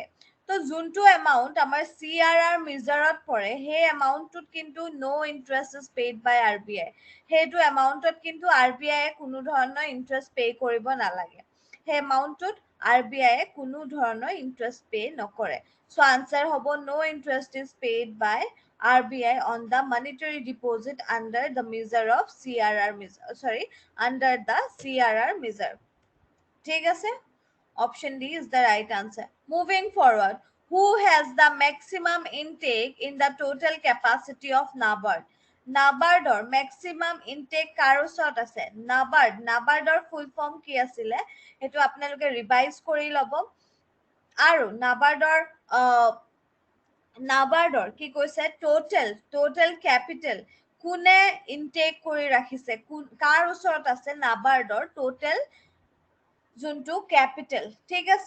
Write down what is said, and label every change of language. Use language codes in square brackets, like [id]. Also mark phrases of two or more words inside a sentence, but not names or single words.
[as] তো যোনটো এমাউণ্ট আমাৰ CRR মেজাৰত পৰে, সেই এমাউণ্টটোত কিন্তু [en] no interest is paid by RBI. [as] সেইটো এমাউণ্টত কিন্তু RBI কোনো ধৰণৰ [en] interest pay' [as] কৰিব নালাগে। সেই এমাউণ্টটোত RBI কোনো ধৰণৰ [en] interest pay' [as] নকৰে। [en] so answer হ'ব no interest is paid by RBI on the monetary deposit under the measure of CRR measure, sorry, under the CRR measure. [as] ঠিক আছে? [en] Option D is the right answer. Moving forward, who has the maximum intake in the total capacity of NABARD? [as] NABARDৰ [en] maximum intake [as] কাৰ ওচৰত আছে? NABARDৰ [en] full form [as] কি আছিলে সেইটো আপোনালোকে ৰিভাইজ কৰি ল'ব। আৰু NABARDৰ কি কৈছে? [en] total capital [as] কোনে ইনটেক কৰি ৰাখিছে, কাৰ ওচৰত আছে NABARDৰ টোটেল যোনটো কেপিটেল, ঠিক আছে?